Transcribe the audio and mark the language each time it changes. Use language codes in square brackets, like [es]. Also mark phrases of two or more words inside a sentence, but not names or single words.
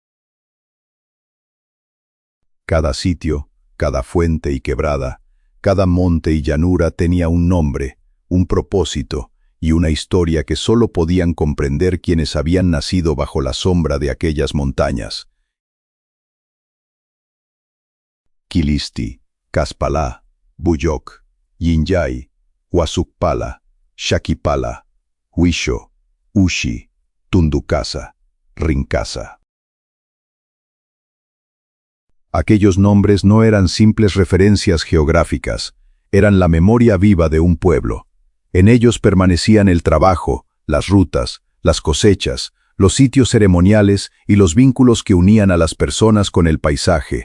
[es] Cada sitio, cada fuente y quebrada, cada monte y llanura tenía un nombre, un propósito y una historia que solo podían comprender quienes habían nacido bajo la sombra de aquellas montañas. Quilisti, Caspalá, Buyoc, Yinyay, Huasucpala, Shaquipala, Huisho, Ushi, Tunducasa, Rincasa. Aquellos nombres no eran simples referencias geográficas, eran la memoria viva de un pueblo. En ellos permanecían el trabajo, las rutas, las cosechas, los sitios ceremoniales y los vínculos que unían a las personas con el paisaje.